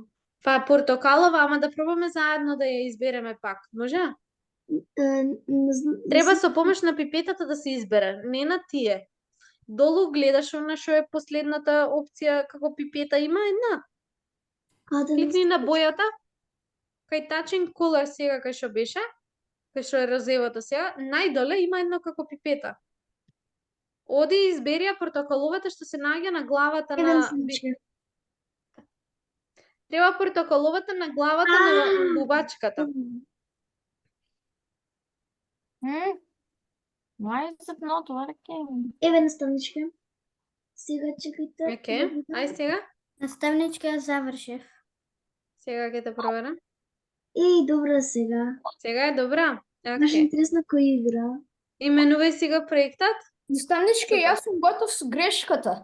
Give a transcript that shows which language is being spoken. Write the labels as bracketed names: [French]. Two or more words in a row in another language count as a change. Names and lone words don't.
[Macedonian] Па портокалова, ама да пробаме заедно да ја избереме пак. Може? Треба со помош на пипетата да се избере, не на тие. Долу гледаш она што е последната опција како пипета има една. Кликни на бојата. Кај [English] touching color [Macedonian] сега кај што беше, кај што е розевото сега, најдоле има едно како пипета. Оди и избери ја портокаловата што се наоѓа на главата на... Треба портокаловата на главата на бубачката. [English] Why is it not working? [Macedonian] Еве наставничка. Сега чекајте. Океј, ај сега. Наставничка, ја завршив. Сега ќе те проверам. Добра сега. Сега е добра. Баш Океј. интересно кој игра. Именувај си го проектот. Наставничка, јас сум готов со грешката.